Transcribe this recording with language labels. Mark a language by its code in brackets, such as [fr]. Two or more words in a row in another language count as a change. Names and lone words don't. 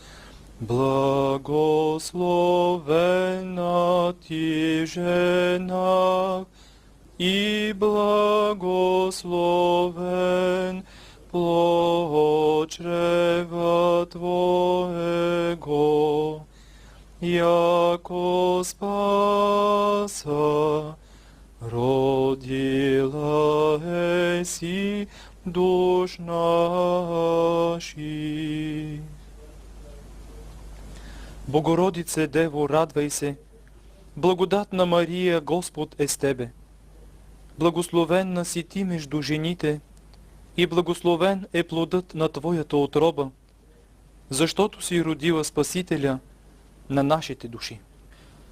[cu] Благословенна Ти жена, и благословен плод чрева Твоего, яко спаса родила еси душ наших. Богородице Дево, [bg] радвай се, благодатна Мария, Господ е с Тебе. Благословенна си Ти между жените и благословен е плодът на Твоята утроба, защото си родила Спасителя на нашите души.